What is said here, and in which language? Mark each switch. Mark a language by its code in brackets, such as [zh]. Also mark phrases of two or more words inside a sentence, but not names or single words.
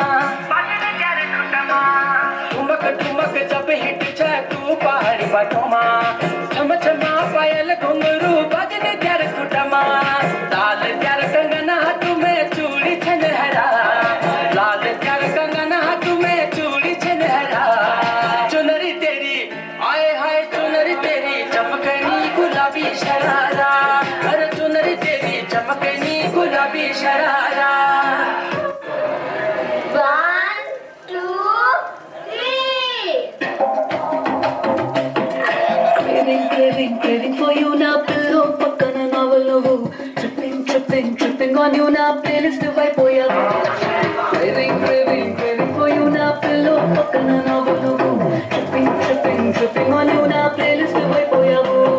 [gbm] ठुमक ठुमक जब हिट जाए तू पहाड़ी बाटों माँ छम छमा पायल घुंघरू बजने तेरे खुटमा लाल प्यार कंगना तुम्हें चूड़ी छनहरा लाल प्यार कंगना तुम्हें चूड़ी छनहरा चुनरी तेरी आए हाय चुनरी तेरी चमकनी गुलाबी शरारा अरे चुनरी तेरी चमकनी गुलाबी शरारा [en] Craving for you now, pillow, [te] పక్కన నావెల్ నువ్వు. [en] Tripping on you now, playlist అయిపోయా. Craving for you now, pillow, [te] పక్కన నావెల్ నువ్వు. [en] Tripping on you now, playlist అయిపోయావు.